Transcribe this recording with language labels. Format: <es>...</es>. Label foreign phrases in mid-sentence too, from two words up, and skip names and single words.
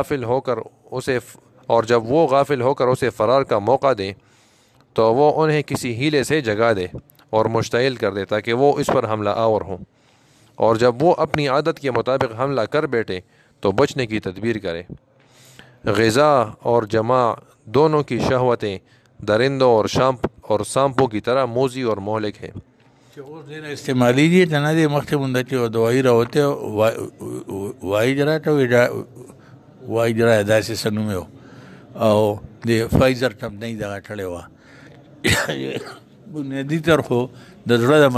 <ur>وہ غافل ہو کر اسے فرار کا موقع دیں تو وہ انہیں کسی ہیلے سے جگا دے اور مشتعل کر دے تاکہ وہ اس پر حملہ آور ہوں، اور جب وہ اپنی عادت کے مطابق حملہ کر بیٹھے تو بچنے کی تدبیر کرے. غذا اور جماع دونوں کی شہوتیں درندوں اور سانپوں کی طرح موذی اور مہلک ہیں.</ur> <ps>چې اوس ډېر استعمالیږي که نه دی مخکې مونده چې یو دوايي راوتې وایجرا داسې څه نوم یې او د فایزر کمپنۍ دغه کړې وه بنیادي طر خو د زړه د</ps>